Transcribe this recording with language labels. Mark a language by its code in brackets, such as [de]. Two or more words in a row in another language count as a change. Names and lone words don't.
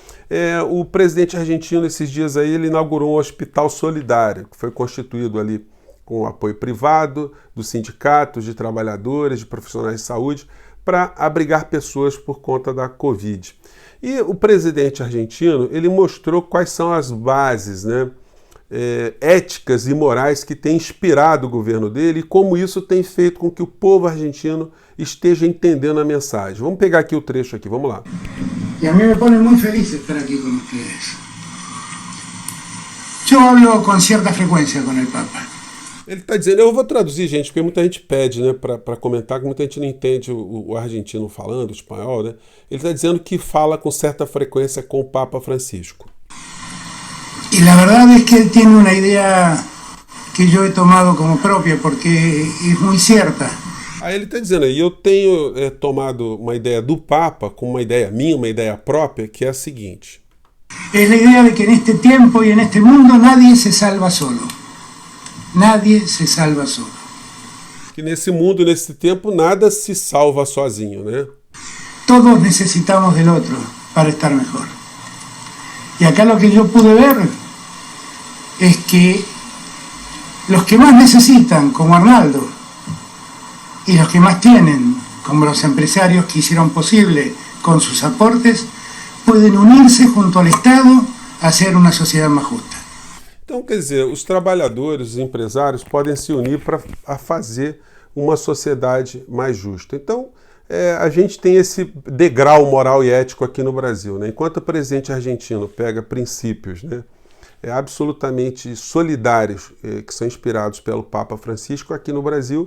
[pt] O presidente argentino, esses dias aí, ele inaugurou um hospital solidário, que foi constituído ali com o apoio privado, dos sindicatos, de trabalhadores, de profissionais de saúde, para abrigar pessoas por conta da Covid. E o presidente argentino, ele mostrou quais são as bases, né, éticas e morais que têm inspirado o governo dele e como isso tem feito com que o povo argentino esteja entendendo a mensagem. Vamos pegar aqui o trecho aqui, vamos lá. [es] Y a mí me pone muy feliz estar aquí con ustedes. Yo hablo con cierta frecuencia con el Papa. [pt] Ele está dizendo, eu vou traduzir, gente, porque muita gente pede, né, para comentar, que muita gente não entende o argentino falando, o espanhol, né? Ele está dizendo que fala com certa frequência com o Papa Francisco. [es] Y la verdad es que él tiene una idea que yo he tomado como propia, porque es muy cierta. [pt] Aí ele está dizendo, e eu tenho tomado uma ideia do Papa, com uma ideia minha, uma ideia própria, que é a seguinte. [es] Es la idea de que en este tiempo y en este mundo nadie se salva solo. Nadie se salva solo. [pt] Que nesse mundo, nesse tempo, nada se salva sozinho, né? [es] Todos necesitamos del otro para estar mejor. Y acá lo que yo pude ver es que los que más necesitan, como Arnaldo, y los que más tienen, como los empresarios que hicieron posible con sus aportes, pueden unirse junto al Estado a hacer una sociedad más justa. [pt] Então, quer dizer, os trabalhadores, os empresários podem se unir para fazer uma sociedade mais justa. Então, a gente tem esse degrau moral e ético aqui no Brasil, né? Enquanto o presidente argentino pega princípios, né, absolutamente solidários, que são inspirados pelo Papa Francisco, aqui no Brasil,